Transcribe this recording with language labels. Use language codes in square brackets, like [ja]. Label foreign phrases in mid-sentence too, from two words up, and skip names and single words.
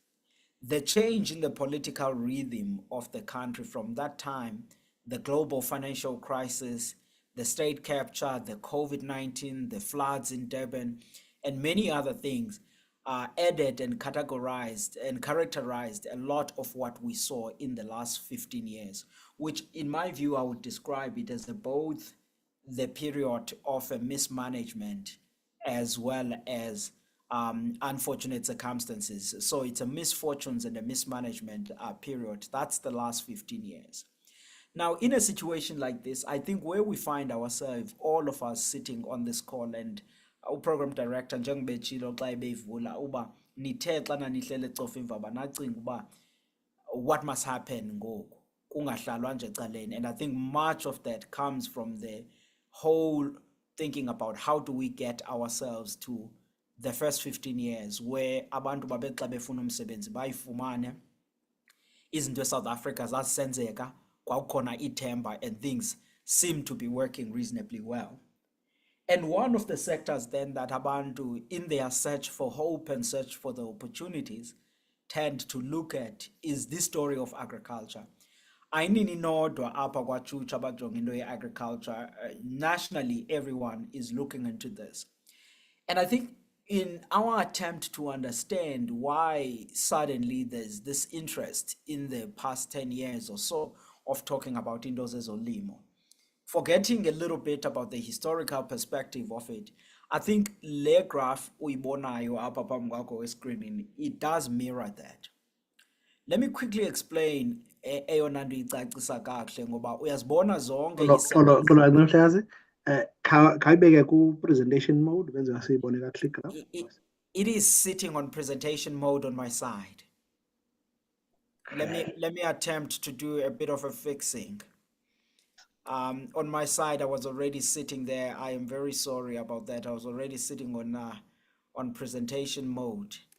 [en] The change in the political rhythm of the country from that time, the global financial crisis, the state capture, the COVID-19, the floods in Durban, and many other things added and categorized and characterized a lot of what we saw in the last 15 years, which in my view, I would describe it as both the period of a mismanagement as well as unfortunate circumstances. So it's a misfortunes and a mismanagement period. That's the last 15 years. Now, in a situation like this, I think where we find ourselves, all of us sitting on this call, and program director [xh] njengebetshilo xa ebeyivula uba nithe xana nihlele ecofa imvaba nacinga uba [en] what must happen [xh] ngoku kungahlalwa nje ecaleni. [en] And I think much of that comes from the whole thinking about how do we get ourselves to the first 15 years where [xh] abantu babe xa befuna umsebenzi bayifumane, izinto eSouth Africa zasenzeka, kwakukhona ithemba, [en] and things seem to be working reasonably well. And one of the sectors then that abantu, in their search for hope and search for the opportunities, tend to look at is this story of agriculture. [xh] Ayinini nodwa apha kwaChucha abajonga into ye-agriculture. [en] Nationally, everyone is looking into this. And I think in our attempt to understand why suddenly there's this interest in the past 10 years or so of talking about [xh] into zezolimo, [en] forgetting a little bit about the historical perspective of it, I think [xh] le graph uyibonayo apha phambi kwakho escreenini, [en] it does mirror that. Let me quickly explain [xh] eyona nto icacisa kakuhle ngoba uyazibona zonke Xolo Nqamhlekazi, khayibeke ku- [en] presentation mode [xh] benze siyibone kakuhle igraph. [en] It is sitting on presentation mode on my side. Let me attempt to do a bit of a fixing. On my side, I was already sitting there. I am very sorry about that. I was already sitting on presentation mode.